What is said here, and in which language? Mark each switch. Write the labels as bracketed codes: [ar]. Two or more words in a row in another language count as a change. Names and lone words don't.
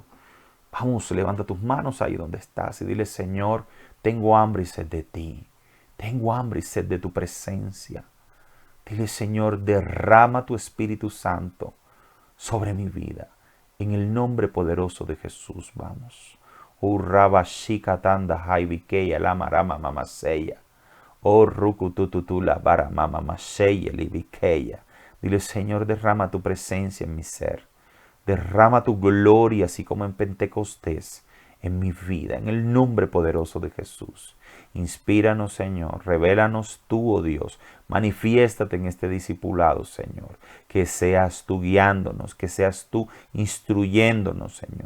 [es] Vamos, levanta tus manos ahí donde estás y dile, Señor, tengo hambre y sed de ti. Tengo hambre y sed de tu presencia. Dile, Señor, derrama tu Espíritu Santo sobre mi vida. En el nombre poderoso de Jesús, vamos. O Rabashikatanda Haibikeya Lamarama Mamaseya. O Rukutututu Labara Mamaseya Libikeya. Dile, Señor, derrama tu presencia en mi ser. Derrama tu gloria, así como en Pentecostés, en mi vida, en el nombre poderoso de Jesús. Inspíranos, Señor. Revélanos tú, oh Dios. Manifiéstate en este discipulado, Señor. Que seas tú guiándonos, que seas tú instruyéndonos, Señor.